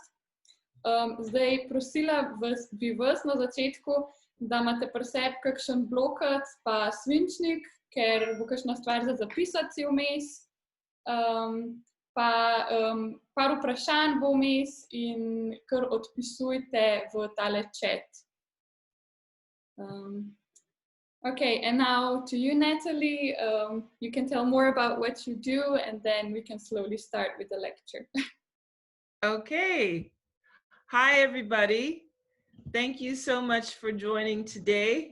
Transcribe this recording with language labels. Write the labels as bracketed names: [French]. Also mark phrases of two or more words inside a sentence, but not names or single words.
[Slovenian] Zdaj prosila bi vas na začetku, da imate pri sebi kakšen blokec pa svinčnik, ker bo kakšna stvar za zapisati si vmes. Pa par vprašanj bo vmes in kar odpisujte v tale chat. [English] Okay, and now to you, Natalie. You can tell more about what you do, and then we can slowly start with the lecture. Okay. Hi, everybody. Thank you so much for joining today.